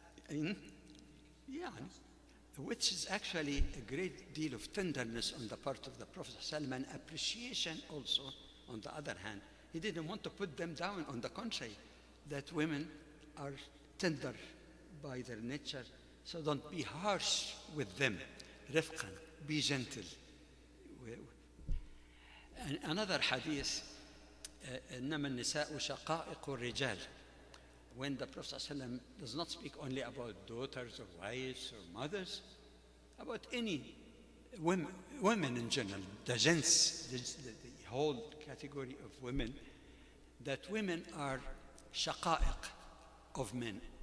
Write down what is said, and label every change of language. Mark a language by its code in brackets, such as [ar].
[en] Yeah, which is actually a great deal of tenderness on the part of the Prophet ﷺ, and appreciation also on the other hand. He didn't want to put them down. On the contrary, that women are tender by their nature, so don't be harsh with them. Rifqan, be gentle. And another hadith, [ar] إنما النساء شقائق الرجال. [en] When the Prophet ﷺ does not speak only about daughters or wives or mothers, about any women in general, the gens, the whole category of women, that women are shaqa'iq of men.